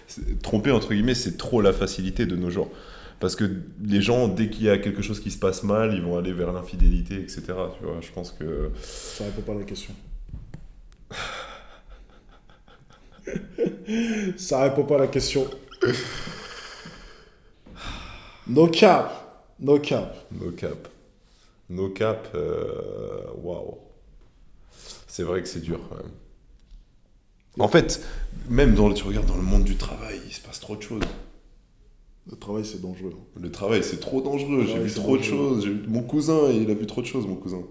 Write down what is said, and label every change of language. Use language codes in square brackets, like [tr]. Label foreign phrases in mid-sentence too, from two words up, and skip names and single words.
[fr] En fait, tromper, entre guillemets, c'est trop la facilité de nos jours. Parce que les gens, dès qu'il y a quelque chose qui se passe mal, ils vont aller vers l'infidélité, etc. Tu vois, je pense que... Ça répond pas à la question. Ça répond pas à la question. [en] No cap. No cap. No cap. No cap, waouh. [fr] C'est vrai que c'est dur, quand même. En fait, même tu regardes dans le monde du travail, il se passe trop de choses. Le travail, c'est dangereux. Le travail, c'est trop dangereux. J'ai Ouais, vu c'est trop de dangereux. choses. Mon cousin, il a vu trop de choses, mon cousin.